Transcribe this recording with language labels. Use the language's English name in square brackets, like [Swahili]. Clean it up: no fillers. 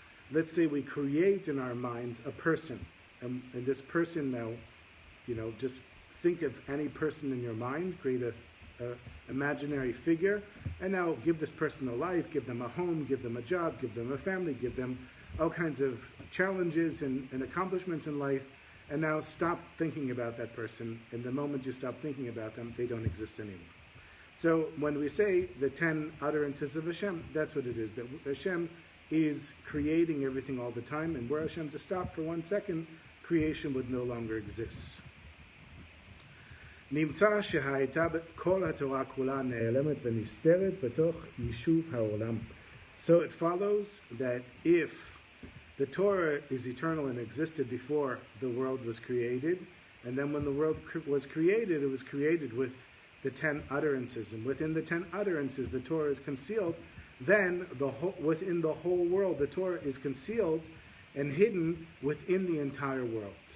[English] Let's say we create in our minds a person, and this person now, just think of any person in your mind, create a imaginary figure, and now give this person a life, give them a home, give them a job, give them a family, give them all kinds of challenges and accomplishments in life, and now stop thinking about that person. And the moment you stop thinking about them, they don't exist anymore. So when we say the 10 utterances of Hashem, that's what it is, that Hashem is creating everything all the time, and were Hashem to stop for 1 second, creation would no longer exist. [Hebrew] נמצא שהייתה כל התורה כולה נעלמת ונסתרת בתוך יישוב העולם. [English] So it follows that if the Torah is eternal and existed before the world was created, and then when the world was created, it was created with the 10 utterances, and within the 10 utterances the Torah is concealed, then within the whole world the Torah is concealed and hidden within the entire world.